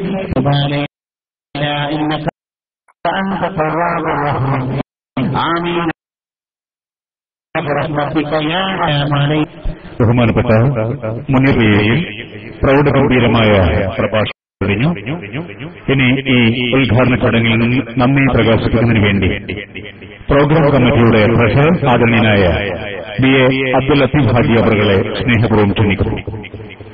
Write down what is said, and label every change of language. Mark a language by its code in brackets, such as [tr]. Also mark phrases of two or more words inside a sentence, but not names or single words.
[ar] إنك أنت التواب الرحيم آمين برحمتك يا أرحم. [ml] ബഹുമാനപ്പെട്ട മുനീറിയെയും പ്രൗഢഗംഭീരമായ പ്രഭാഷണം കഴിഞ്ഞു. ഇനി ഈ ഉദ്ഘാടന ചടങ്ങിൽ നിന്ന് നന്ദി പ്രകാശിപ്പിക്കുന്നതിന് വേണ്ടി പ്രോഗ്രാം കമ്മിറ്റിയുടെ ട്രഷറർ ആദരണീയനായ BA അബ്ദുൽ ലത്തീഫ് ഹാജി അവറുകളെ സ്നേഹപൂർവ്വം ക്ഷണിക്കുന്നു.